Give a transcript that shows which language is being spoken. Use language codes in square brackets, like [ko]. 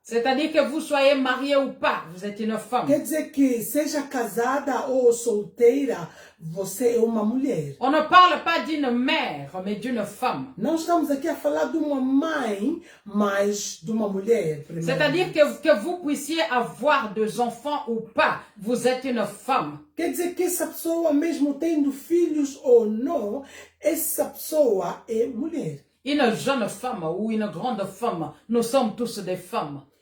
[fr] C'est-à-dire que vous soyez marié ou pas, vous êtes une femme. [pt] Quer dizer que seja casada ou solteira, você é uma mulher. [fr] On ne parle pas d'une mère, mais d'une femme. [pt] Não estamos aqui a falar de uma mãe, mas de uma mulher. [fr] C'est-à-dire que vous puissiez avoir des enfants ou pas, vous êtes une femme. [pt] Quer dizer que essa pessoa, mesmo tendo filhos ou não, essa pessoa é mulher. [fr] Une jeune femme ou une grande femme, nous sommes tous des femmes.